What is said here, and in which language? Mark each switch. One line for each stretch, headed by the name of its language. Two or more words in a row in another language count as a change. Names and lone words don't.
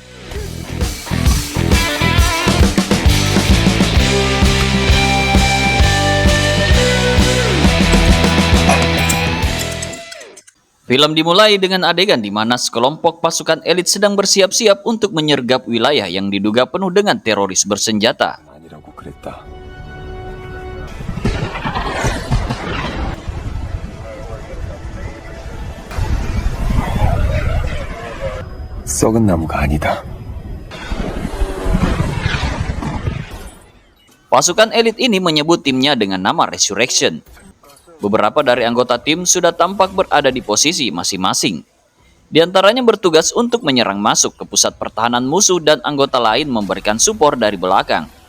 Indonesian: Film dimulai dengan adegan di mana sekelompok pasukan elit sedang bersiap-siap untuk menyergap wilayah yang diduga penuh dengan teroris bersenjata.
Korean: 아니라고 그랬다. 썩은 나무가 아니다.
Indonesian: Pasukan elit ini menyebut timnya dengan nama Resurrection. Beberapa dari anggota tim sudah tampak berada di posisi masing-masing. Di antaranya bertugas untuk menyerang masuk ke pusat pertahanan musuh dan anggota lain memberikan support dari belakang.